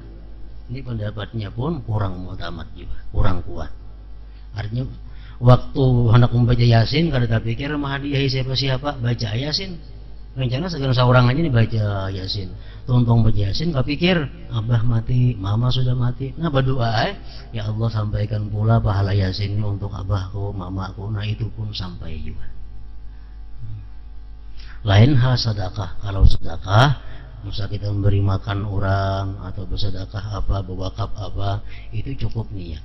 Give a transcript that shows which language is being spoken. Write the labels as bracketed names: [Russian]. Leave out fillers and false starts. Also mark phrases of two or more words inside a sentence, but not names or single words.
[Indonesian] Ini pendapatnya pun kurang mu'tamad juga, kurang kuat. Artinya waktu hendak membaca Yasin kada terpikir menghadiahi siapa-siapa, baca Yasin. Rencana segala seorang aja nih baca Yasin, tuntung baca Yasin, kepikir abah mati, mama sudah mati. Nah berdoa [Arabic] يا الله [Indonesian] sampaikan pula pahala Yasin ini untuk abahku, mamaku. Nah itu pun sampai juga. Lain hal sedekah. Kalau sedekah, misal kita memberi makan orang atau bersedekah apa, berwakaf apa, itu cukup niat.